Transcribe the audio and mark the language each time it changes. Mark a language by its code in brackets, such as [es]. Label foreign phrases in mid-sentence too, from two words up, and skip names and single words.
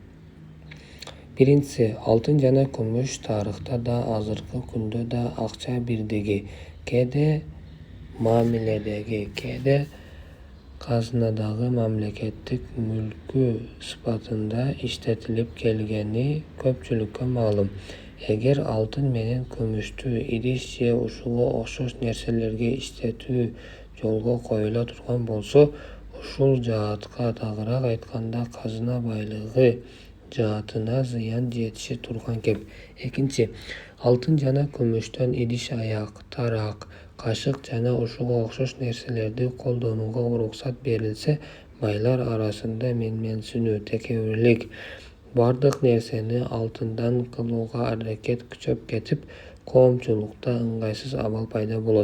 [uz] Birinchisi, oltin jana kumush tarixda da, hozirgi kunda da aqcha birdagi, keda muomaladagi, keda qaznadagi mamlakatlik mulki sifatida ishlatilib kelgani ko'pchilikka ma'lum. Agar oltin bilan kumushni idish va o'shunga o'xshash narsalarga ishlatuv yo'lga qo'yila turgan bo'lsa, ushul jihatga to'g'riroq aytganda qazna boyligi [ky] жаатына зыян жетиши турган кеп. Экинчи, алтын жана күмүштөн идиш-аяк, тарак, кашык жана ушуга окшош нерселерди колдонууга уруксат берилсе, байлар арасында менменсинүү, текебирлик, бардык нерсени алтындан кылууга аракет күчөп кетип, коомчулукта ыңгайсыз абал пайда болот.